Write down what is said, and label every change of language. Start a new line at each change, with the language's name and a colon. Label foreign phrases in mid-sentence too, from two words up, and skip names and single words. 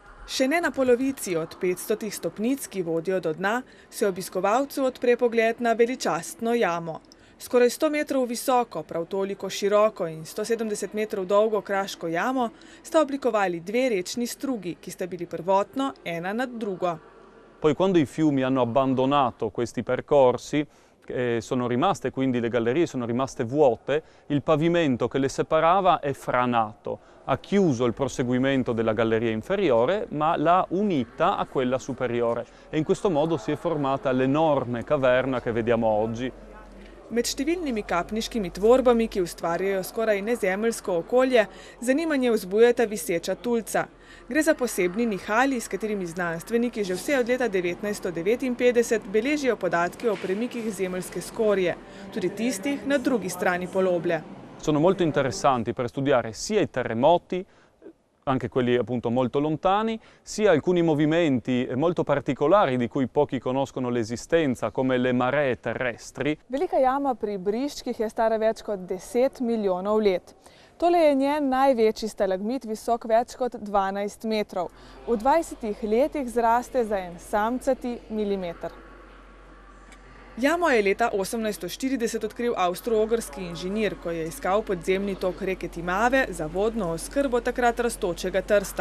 Slovenian: Še ne na polovici od 500 stopnic, ki vodijo do dna, se obiskovalcu odpre pogled na veličastno jamo. Skoraj 100 metrov visoko, prav toliko široko in 170 metrov dolgo kraško jamo sta oblikovali dve rečni strugi, ki sta bili prvotno ena nad drugo.
Italian: Poi quando i fiumi hanno abbandonato questi percorsi, sono rimaste, quindi le gallerie sono rimaste vuote, il pavimento che le separava è franato, ha chiuso il proseguimento della galleria inferiore, ma l'ha unita a quella superiore e in questo modo si è formata l'enorme caverna che vediamo oggi.
Slovenian: Med številnimi kapniškimi tvorbami, ki ustvarjajo skoraj nezemeljsko okolje, zanimanje vzbujata viseča tulca. Gre za posebni nihali, s katerimi znanstveniki že vse od leta 1959 beležijo podatke o premikih zemeljske skorje, tudi tistih na drugi strani poloble.
Italian: Sono molto interessanti per studiare sia i terremoti, anche quelli appunto molto lontani, sia alcuni movimenti molto particolari di cui pochi conoscono l'esistenza, come le maree terrestri.
Slovenian: Velika jama pri Briščkih je stara več kot 10 milijonov let. Tole je njen največji stalagmit, visok več kot 12 metrov. V 20 letih zraste za en samcati milimeter. Jamo je leta 1840 odkril avstro-ogrski inženir, ko je iskal podzemni tok reke Timave za vodno oskrbo takrat rastočega trsta.